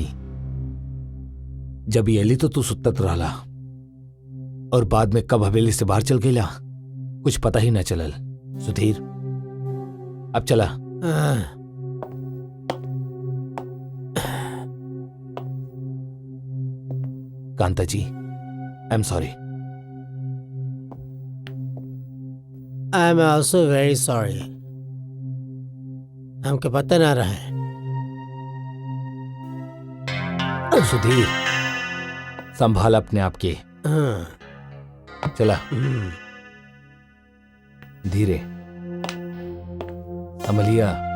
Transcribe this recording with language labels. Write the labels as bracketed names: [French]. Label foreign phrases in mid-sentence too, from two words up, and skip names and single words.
[Bhojpuri] जब ये अली तो तू सुतत रहला और बाद में कब हवेली से बाहर चल गईला कुछ पता ही ना चलल। सुधीर, अब चला। कांता जी, [English] I am sorry. I am also very sorry. [Bhojpuri] हमके पता ना रहे। सुधीर, संभाल अपने आप के। चला, धीरे संभलिया।